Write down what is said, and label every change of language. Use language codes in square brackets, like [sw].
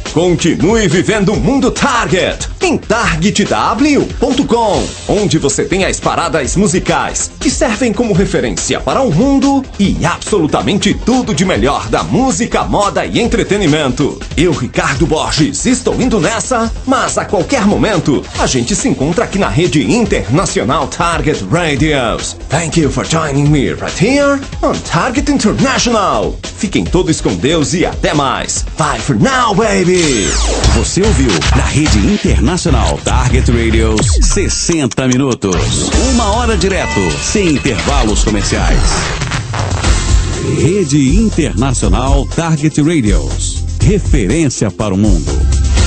[pt] Continue vivendo o mundo Target em targetw.com, onde você tem as paradas musicais que servem como referência para o mundo e absolutamente tudo de melhor da música, moda e entretenimento. Eu, Ricardo Borges, estou indo nessa, mas a qualquer momento a gente se encontra aqui na rede internacional Target Radios. [en] Thank you for joining me right here on Target International. [pt] Fiquem todos com Deus e até mais. [en] Bye for now, baby! [pt] Você ouviu na rede internacional Target Radios 60 minutos. Uma hora direto, sem intervalos comerciais. Rede Internacional Target Radios. Referência para o mundo.